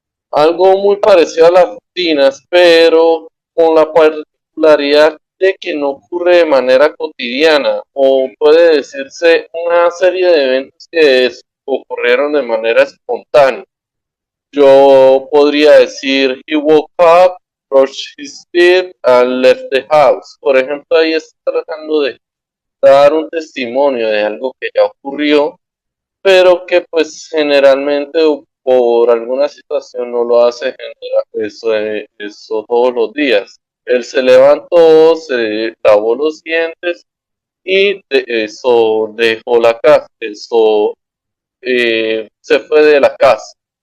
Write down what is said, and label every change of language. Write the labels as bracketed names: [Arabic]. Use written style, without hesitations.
[Spanish] Algo muy parecido a las rutinas, pero con la particularidad de que no ocurre de manera cotidiana o puede decirse una serie de eventos que ocurrieron de manera espontánea. Yo podría decir, [English] he woke up, brushed his teeth, and left the house. [Spanish] Por ejemplo, ahí está tratando de dar un testimonio de algo que ya ocurrió, pero que pues generalmente o por alguna situación no lo hace eso todos los días. Él se levantó, se lavó los dientes y eso dejó la casa, eso se fue de la casa.